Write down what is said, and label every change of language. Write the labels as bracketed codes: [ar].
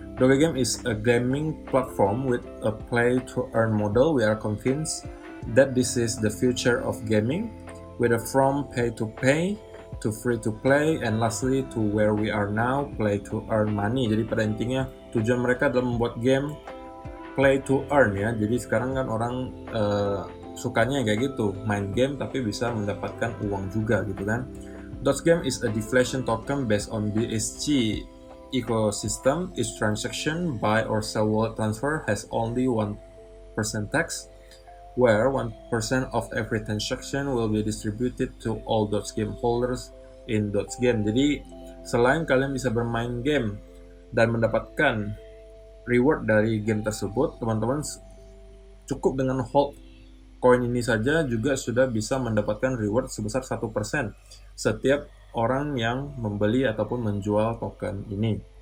[en] Doge Game is a gaming platform with a play-to-earn model. We are convinced that this is the future of gaming, whether from pay-to-pay to free-to-play, and lastly to where we are now, play-to-earn money. [id] Jadi pada intinya tujuan mereka adalah membuat game play-to-earn ya. Jadi sekarang kan orang sukanya kayak gitu, main game tapi bisa mendapatkan uang juga gitu kan. [en] Doge Game is a deflation token based on BSC ecosystem. Each transaction, buy or sell wallet transfer, has only 1% tax, where 1% of every transaction will be distributed to all Doge Game holders in Doge Game. [id] Jadi selain kalian bisa bermain game dan mendapatkan reward dari game tersebut, teman-teman cukup dengan hold koin ini saja juga sudah bisa mendapatkan reward sebesar 1% setiap orang yang membeli ataupun menjual token ini.